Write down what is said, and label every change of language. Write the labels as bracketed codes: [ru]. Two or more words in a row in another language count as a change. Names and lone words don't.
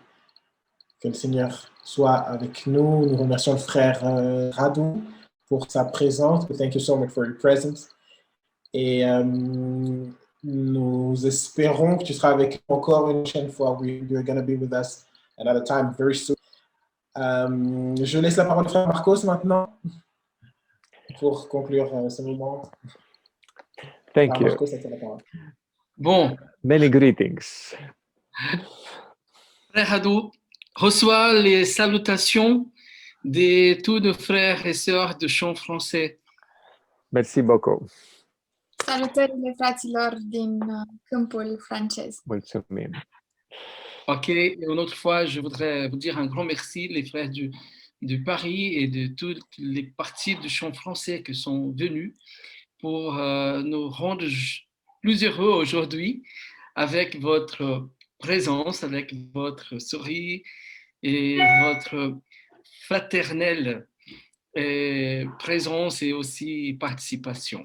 [fr] Que le Seigneur soit avec nous. Nous remercions le frère Radu pour sa présence. [en] Thank you so much for your presence. [fr] Et nous espérons que tu seras avec nous encore une prochaine fois. [en] You're going to be with us another time very soon. [fr] Je laisse la parole au frère Marcos maintenant pour conclure ce moment. [en] Thank [fr] Alors, [en] you. [fr] Marco, ça te la parole. Bon, [en] Many greetings. [fr] Frère Hadou reçoit les salutations de tous nos frères et sœurs de chant français. Merci beaucoup. [ro] Salutările fraților din câmpul francez. Mulțumim. [fr] Ok, et une autre fois, je voudrais vous dire un grand merci, les frères de Paris et de toutes les parties du chant français qui sont venus pour nous rendre plus heureux aujourd'hui avec votre présence, avec votre sourire et votre fraternelle présence et aussi participation.